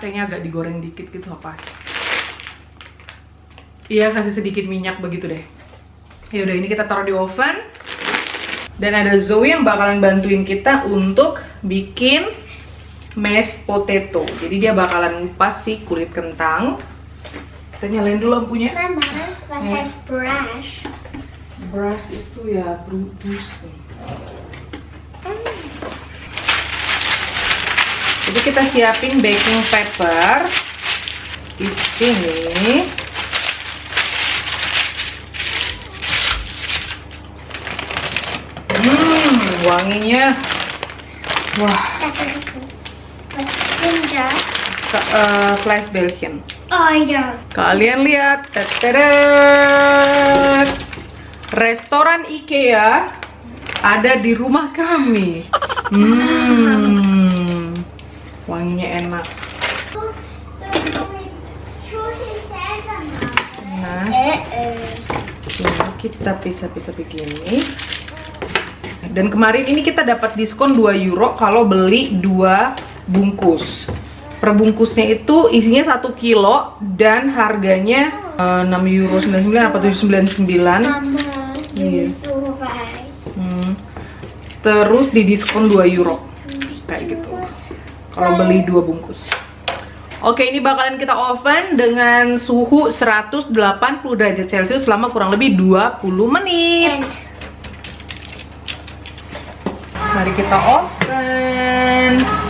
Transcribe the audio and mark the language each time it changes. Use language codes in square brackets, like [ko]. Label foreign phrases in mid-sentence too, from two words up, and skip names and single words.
[id] Kayaknya agak digoreng dikit gitu apa. Iya, kasih sedikit minyak begitu deh. Ya udah, ini kita taruh di oven. Dan ada Zoe yang bakalan bantuin kita untuk bikin [en] mashed potato. [id] Jadi dia bakalan ngupas si kulit kentang. Kita nyalain dulu lampunya. Mama, [de] was heißt brush? [id] Brush itu ya brush. Jadi kita siapin [en] baking paper [id] di sini. Wanginya, wah. [de] Was sind das? Flash Belgian. Oh ja. [id] Kalian lihat, tadadad. Restoran IKEA ada di rumah kami. Wanginya enak. Nah, ini kita pisah-pisah begini. Dan kemarin ini kita dapat diskon 2 euro kalau beli 2 bungkus. Per bungkusnya itu isinya 1 kilo dan harganya 6,99 euro apa 7,99. Mama, Iya. [de] so weich. [id] Terus di diskon 2 euro. Kayak gitu. Kalau beli 2 bungkus. Oke, ini bakalan kita oven dengan suhu 180 derajat Celcius selama kurang lebih 20 menit. Mari kita oven.